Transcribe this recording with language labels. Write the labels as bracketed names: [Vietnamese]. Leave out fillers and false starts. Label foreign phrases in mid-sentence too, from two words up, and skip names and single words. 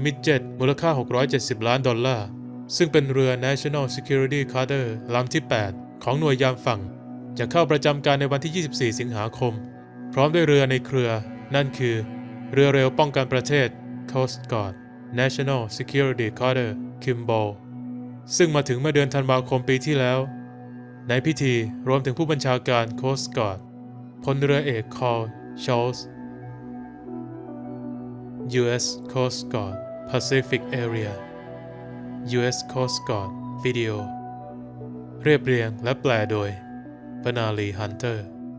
[Thai] มิดเจ็ตมูลค่า$670 ล้านซึ่งเป็นเรือ National Security Carter ลำที่ 8 ของหน่วยยามฝั่งจะเข้าประจำการในวันที่ 24 สิงหาคมพร้อมด้วยเรือในเครือนั่นคือเรือเร็วป้องกันประเทศ Coast Guard National Security Carter Kimball ซึ่งมาถึงเมื่อเดือนธันวาคมปีที่แล้วในพิธีรวมถึงผู้บัญชาการ Coast Guard พลเรือเอก Carl Schurz U.S. Coast Guard Pacific Area U.S. Coast Guard Video เรียบเรียงและแปลโดยปนาลีฮันเตอร์